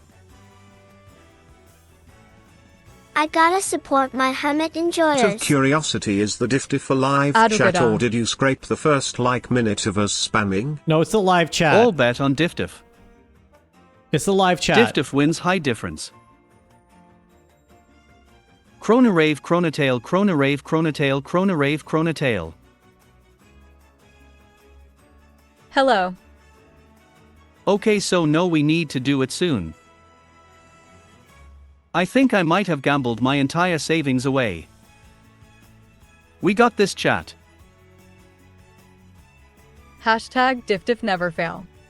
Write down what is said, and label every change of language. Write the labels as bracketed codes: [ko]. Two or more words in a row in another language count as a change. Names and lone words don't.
[en] I gotta support my Hermit Out of enjoyers. curiosity, is the Diftif a live chat Adugada. or did you scrape the first minute of us spamming? No, it's the live chat. All bet on Diftif. It's the live chat. Diftif wins high difference. Krona Rave, Kronatail, Krona Rave, Kronatail, Krona Rave, Kronatail. Hello. Okay, so no, we need to do it soon. I think I might have gambled my entire savings away. We got this, chat. Hashtag Diftif never fail.